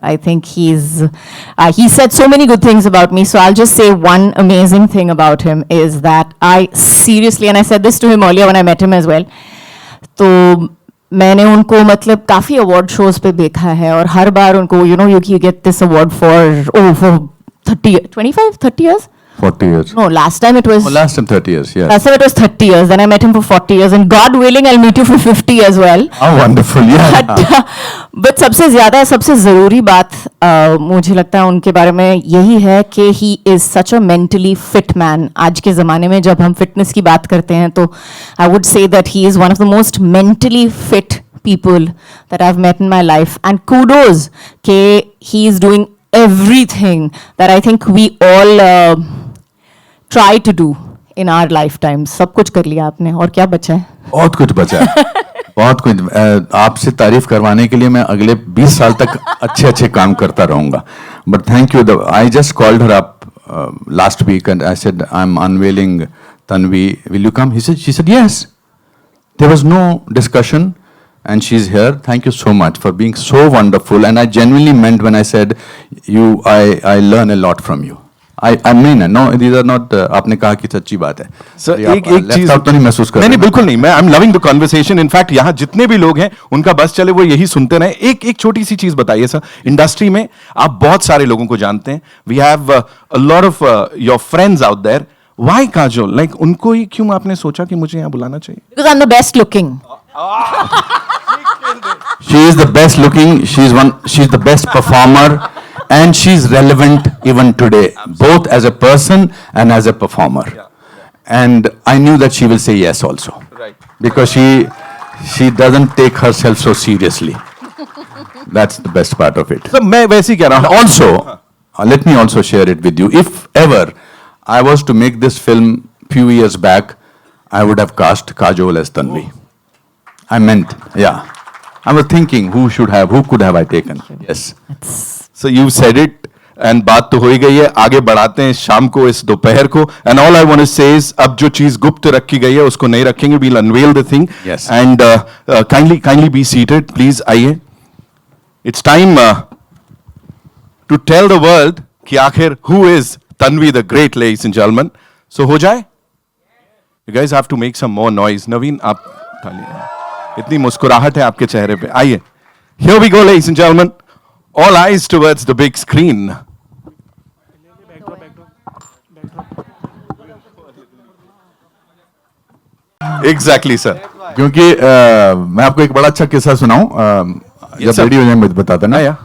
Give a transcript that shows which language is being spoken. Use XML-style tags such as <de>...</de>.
<en>I think he said so many good things about me, so I'll just say one amazing thing about him is that I seriously, and I said this to him earlier when I met him as well,</en> <hi>तो मैंने उनको मतलब काफ़ी award shows पे देखा है और हर बार उनको</hi> <en>you get this award for 25, 30 years? 40 years. No, last time it was... Last time 30 years, yes. Last time it was 30 years. Then I met him for 40 years. And God willing, I'll meet you for 50 as well. How wonderful, yeah.</en> <hi>But सबसे ज़्यादा, सबसे ज़रूरी बात मुझे लगता है उनके बारे में यही है कि</hi> <en>he is such a mentally fit man.</en> <hi>आज के ज़माने में जब हम fitness की बात करते हैं तो</hi> <en>I would say that he is one of the most mentally fit people that I've met in my life. And kudos कि he is doing everything that I think we all try to do in our lifetimes.</en> <hi>सब कुछ कर लिया आपने और क्या बचा है? बहुत कुछ बचा है बहुत कुछ आपसे तारीफ करवाने के लिए मैं अगले 20 साल तक अच्छे काम करता रहूंगा.</hi> <en>But thank you. I just called her up last week and I said I'm unveiling Tanvi. Will you come? She said yes. There was no discussion. And she's here. Thank you so much for being so wonderful. And I genuinely meant when I said I learn a lot from you. I mean it. No, these are not.</en> <hi>आपने कहा कि सच्ची बात है. Sir एक चीज तो नहीं महसूस कर. नहीं बिल्कुल नहीं.</hi> <en>मैं I'm loving the conversation. In fact</en> <hi>यहाँ जितने भी लोग हैं उनका बस चले वो यही सुनते रहे. एक छोटी सी चीज बताइए सर. इंडस्ट्री में आप बहुत सारे लोगों को जानते हैं.</hi> <en>We have a lot of your friends out there. Why Kajol?</en> <hi>Like उनको ही क्यों आपने सोचा कि मुझे यहाँ बुलाना चाहिए?</hi> <en>Because I'm the best looking. She is the best looking. She's the best performer, and she's relevant even today, both as a person and as a performer. Yeah. And I knew that she will say yes also, right? Because she doesn't take herself so seriously. That's the best part of it.</en> <hi>So मैं वैसे ही कह रहा हूँ.</hi> <en>Also, let me also share it with you. If ever I was to make this film few years back, I would have cast Kajol as Tanvi. I meant, yeah. I was thinking who could have I taken? Yes. So you said it, and</en> <hi>बात तो हो ही गई है. आगे बढ़ाते हैं शाम को इस दोपहर को.</hi> <en>And all I want to say is</en> <hi>अब जो चीज गुप्त रखी गई है उसको नहीं रखेंगे.</hi> <en>We'll unveil the thing. Yes. And kindly be seated, please.</en> <hi>आइए.</hi> <en>It's time to tell the world</en> <hi>कि आखिर</hi> <en>who is Tanvi the Great, ladies and gentlemen.</en> <hi>So हो जाए?</hi> <en>You guys have to make some more noise.</en> <hi>नवीन आप ताली. इतनी मुस्कुराहट है आपके चेहरे पे. आइए.</hi> <en>Here we go, ladies and gentlemen. All eyes towards the big screen. Exactly, sir.</en> <hi>क्योंकि मैं आपको एक बड़ा अच्छा किस्सा सुनाऊं. जब रेडी हो जाए मुझे बताता ना.</hi>